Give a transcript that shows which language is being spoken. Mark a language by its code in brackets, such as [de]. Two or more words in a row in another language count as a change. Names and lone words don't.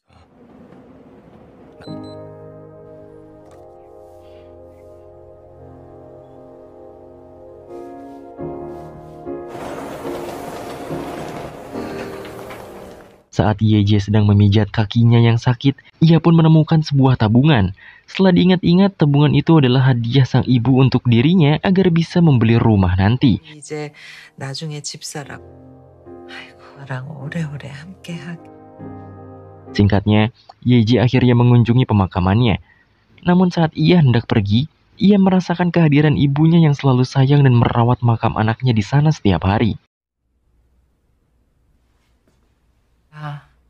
[id] Saat YJ sedang memijat kakinya yang sakit, ia pun menemukan sebuah tabungan. Setelah diingat-ingat, tabungan itu adalah hadiah sang ibu untuk dirinya agar bisa membeli rumah nanti. [ko] 이제 나중에 집 사라고. 아이고, 나랑 오래오래 함께하게. [id] Singkatnya, YJ akhirnya mengunjungi pemakamannya. Namun saat ia hendak pergi, ia merasakan kehadiran ibunya yang selalu sayang dan merawat makam anaknya di sana setiap hari. 아,